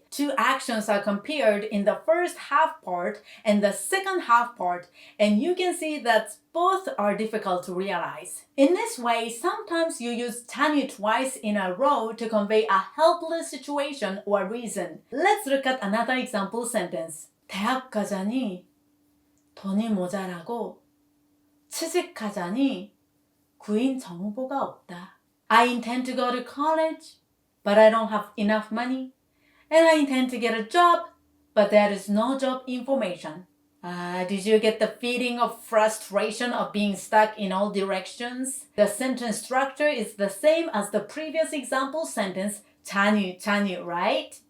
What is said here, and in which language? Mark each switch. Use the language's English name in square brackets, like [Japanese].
[English] Two actions are compared in the first half part and the second half part, and you can see that both are difficult to realize. In this way, sometimes you use 자니 twice in a row to convey a helpless situation or reason. Let's look at another example sentence. [Korean] 대학 가자니 돈이 모자라고 취직하자니 구인 정보가 없다. [English] I intend to go to college, but I don't have enough money. And I intend to get a job, but there is no job information. Did you get the feeling of frustration of being stuck in all directions? The sentence structure is the same as the previous example sentence, 자니, right?